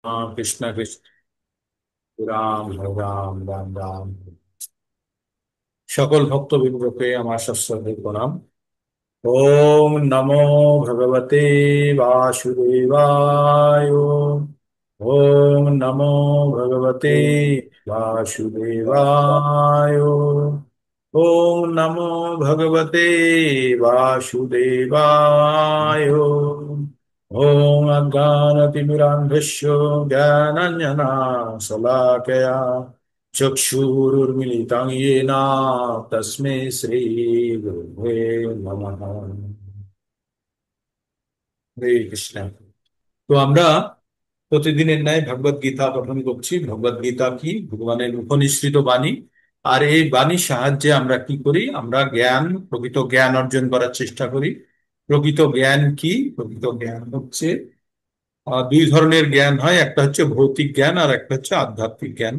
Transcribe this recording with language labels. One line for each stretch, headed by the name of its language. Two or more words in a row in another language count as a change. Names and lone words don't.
Bangla: কৃষ্ণ কৃষ্ণ, রাম রাম রাম রাম। সকল ভক্তবৃন্দকে আমার সশ্রদ্ধ প্রণাম।
Sanskrit: ওম নমো ভগবতে বাসুদেবায়। ওম নমো ভগবতে বাসুদেবায়। ওম নমো ভগবতে বাসুদেবায়। ওম অজ্ঞানতিমিরাन्धस्य ज्ञानाञ्जनशलाकया चक्षुरुर्मिलितं येन तस्मै श्रीगुरुवे नमः। হরে কৃষ্ণ।
Bangla: তো আমরা প্রতিদিনের ন্যায় ভগবত গীতা পঠন করছি। ভগবত গীতা কি? ভগবানের উপনিষৃত বাণী। আর এই বাণীর সাহায্যে আমরা কি করি? আমরা প্রকৃত জ্ঞান অর্জন করার চেষ্টা করি। প্রকৃত জ্ঞান কি? প্রকৃত জ্ঞান হচ্ছে দুই ধরনের জ্ঞান হয়, একটা হচ্ছে ভৌতিক জ্ঞান আর একটা হচ্ছে আধ্যাত্মিক জ্ঞান।